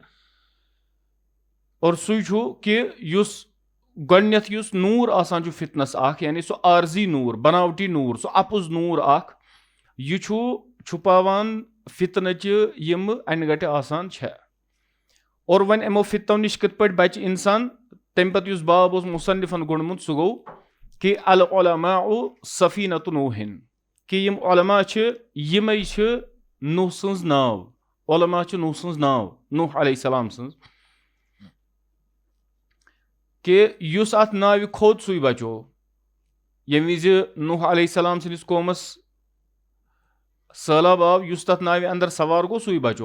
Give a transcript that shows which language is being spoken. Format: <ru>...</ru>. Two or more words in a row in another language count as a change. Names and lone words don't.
<ks>اور سُے چھُ کہِ یُس گۄڈٕنٮ۪تھ یُس نوٗر آسان چھُ فتنس اکھ یعنی سُہ عارضی نوٗر بناوٹی نوٗر سُہ اپُز نوٗر اکھ یہِ چھُ چھُپاوان فتنٕچہِ یِمہٕ انہِ گٹہِ آسان چھےٚ. اور وۄنۍ یِمو فتنو نِش کِتھ پٲٹھۍ بچہِ انسان تمہِ پتہٕ یُس باب اوس مُصنفن گوٚنڈمُت سُہ گوٚو کہِ</ks> <ar>العلماء سفینۃ نوح</ar> <ks>کہِ یِم علما چھِ یِمے چھِ نوح سٕنٛز ناو. علما چھِ نوح سٕنٛز ناو نوح</ks> <ar>علیہ السلام</ar> <ks>سٕنٛز کہِ یُس اتھ ناوِ کھوٚت سُے بچو. ییٚمہِ وِزِ نوح</ks> <ar>علیہ السلام</ar> <ks>سٕنٛدِس قومس سہلاب آو یُس تتھ ناوِ اندر سوار گوٚو سُے بچو.</ks>